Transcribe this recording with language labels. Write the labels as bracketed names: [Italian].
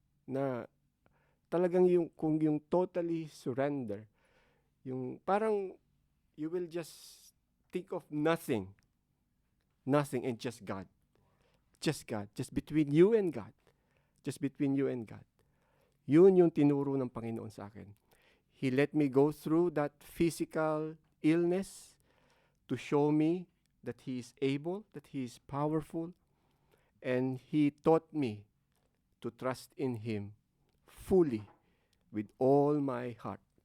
[Filipino] Na talagang kung yung [English] totally surrender, [Filipino] yung parang [English] you will just think of nothing and just God. Just God. Just between you and God. Just between you and God. [Filipino] Yun yung tinuro ng Panginoon sa akin. [English] He let me go through that physical illness to show me that He is able, that He is powerful, and He taught me to trust in Him fully with all my heart.